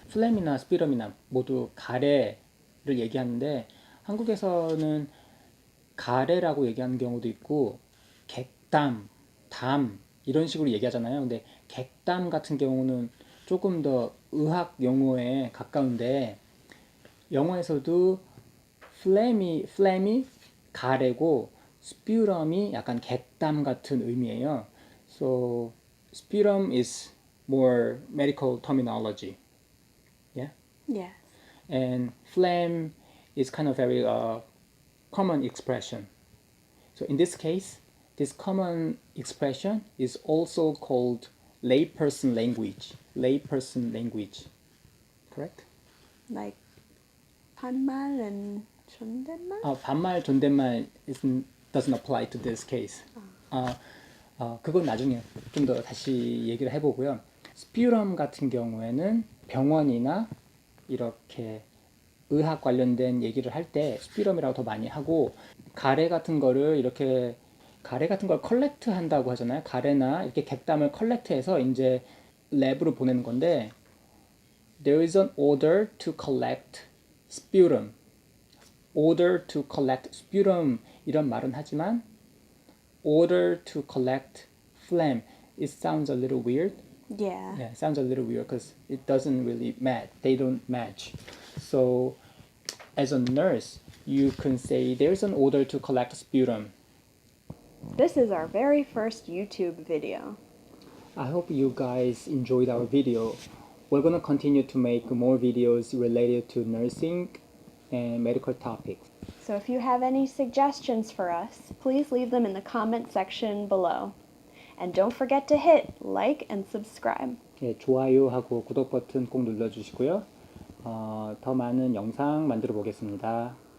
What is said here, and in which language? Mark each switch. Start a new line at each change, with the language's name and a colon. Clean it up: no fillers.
Korean: 플렘이나 스피럼이나 모두 가래를 얘기하는데 한국에서는 가래라고 얘기하는 경우도 있고 객담, 담 이런 식으로 얘기하잖아요. 근데 객담 같은 경우는 조금 더 의학 용어에 가까운데 영어에서도 플렘이 가래고 스퓨럼이 약간 객담 같은 의미예요.
English: So sputum is more medical terminology. Yeah. Yes. And phlegm is kind of very common expression. So in this case, this common expression is also called layperson language. Layperson language. Correct? Like 반말 and 존댓말? 반말 존댓말 doesn't apply to this case.
Korean: 그건 나중에 좀 더 다시 얘기를 해보고요. 스퓨럼 같은 경우에는 병원이나 이렇게 의학 관련된 얘기를 할 때 스퓨럼이라고 더 많이 하고 가래 같은 거를 이렇게 가래 같은 걸 컬렉트 한다고 하잖아요. 가래나 이렇게 객담을 컬렉트해서 이제 랩으로 보내는 건데
English: there is an order to collect sputum. order to collect sputum
Korean: 이런 말은 하지만
English: order to collect phlegm it sounds a little weird. Yeah. Yeah, it sounds a little weird because it doesn't really match. They don't match. So as a nurse, you can say there's an order to collect sputum. This is our very first YouTube video. I hope you guys enjoyed our video. We're going to continue to make more videos related to nursing and medical topics. So if you have any suggestions for us, please leave them in the comment section below. And don't forget to hit like and subscribe.
Korean: 예, 좋아요하고 구독 버튼 꼭 눌러주시고요. 더 많은 영상 만들어 보겠습니다.